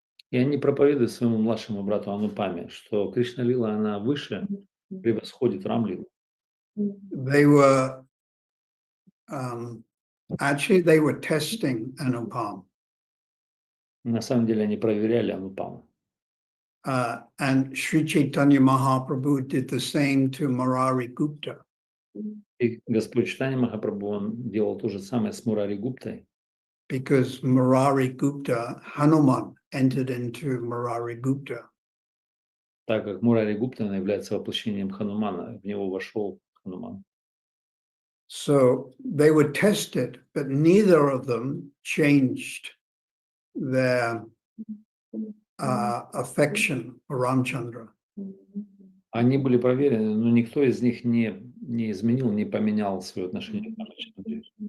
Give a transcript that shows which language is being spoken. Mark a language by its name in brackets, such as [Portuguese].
[Russian] И они проповедуют своему младшему брату Анупаме, что Кришна Лила, она выше, превосходит Рамлилу. [English] They were actually they were testing Anupam. [Russian] На самом деле они проверяли Анупаму. [English] And Sri Chaitanya Mahaprabhu did the same to Murari Gupta. [Russian] И Господь Чайтанья Махапрабху, он делал то же самое с Мурари Гуптой. [English] Because Murari Gupta, Hanuman entered into Murari Gupta. [Russian] Так как Мурари Гупта является воплощением Ханумана, в него вошел Хануман. [English] So they were tested, but neither of them changed their affection for Ramchandra. [Russian] Они были проверены, но никто из них не изменил, не поменял свое отношение к Рамачандре.